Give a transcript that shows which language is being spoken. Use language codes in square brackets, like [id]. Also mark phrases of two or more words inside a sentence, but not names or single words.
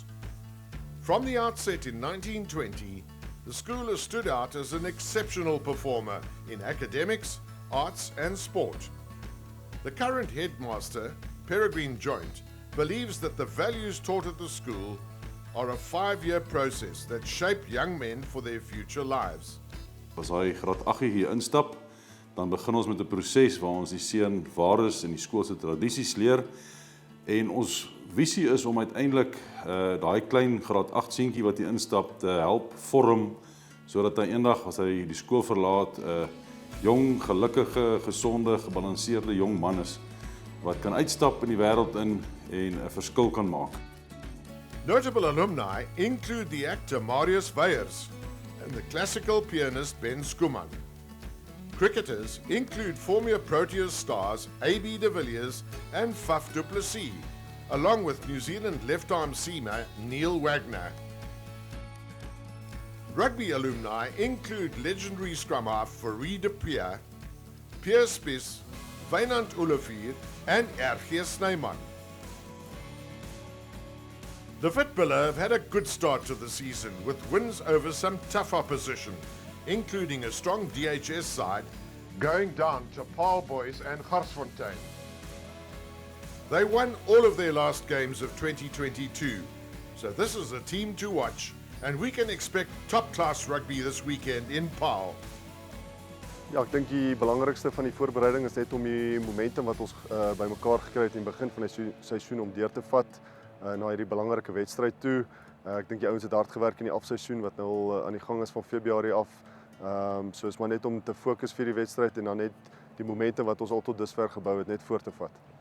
[en] From the outset in 1920, the school has stood out as an exceptional performer in academics, arts and sport. The current headmaster, Peregrine Joint, believes that the values taught at the school are a 5-year process that shape young men for their future lives. [af] As hy graad 8 hier instap, dan begin ons met 'n proses waar ons die seun waardes en die skoolse tradisies leer. En ons visie is om uiteindelik daai klein graad 8 seentjie wat hier instap te help vorm, sodat hy eendag as hy die skool verlaat, 'n jong, gelukkige, gesonde, gebalanseerde jong man is wat kan uitstap in die wêreld in en 'n verskil kan maak. [en] Notable alumni include the actor Marius Weyers and the classical pianist Ben Schoeman. Cricketers include former Proteas stars A.B. de Villiers and Faf du Plessis, along with New Zealand left-arm seamer Neil Wagner. Rugby alumni include legendary scrum half Fourie de Peer, Pierre Spies, Wynand Olivier and R.G. Snyman. The Fitbiller have had a good start to the season with wins over some tough opposition, including a strong DHS side going down to Paarl boys and Garsfontein. They won all of their last games of 2022, so this is a team to watch, and we can expect top-class rugby this weekend in Paarl. [af] Ja, ek dink die belangrikste van die voorbereiding is net om die momentum wat ons bymekaar gekry het in die begin van die seisoen om deur te vat na hierdie belangrike wedstryd toe. Ek dink die ouens het hard gewerk in die afseisoen wat nou al aan die gang is van Februarie af. So is maar net om te fokus vir die wedstryd en dan net die momentum wat ons al tot dusver gebou het net voort te vat.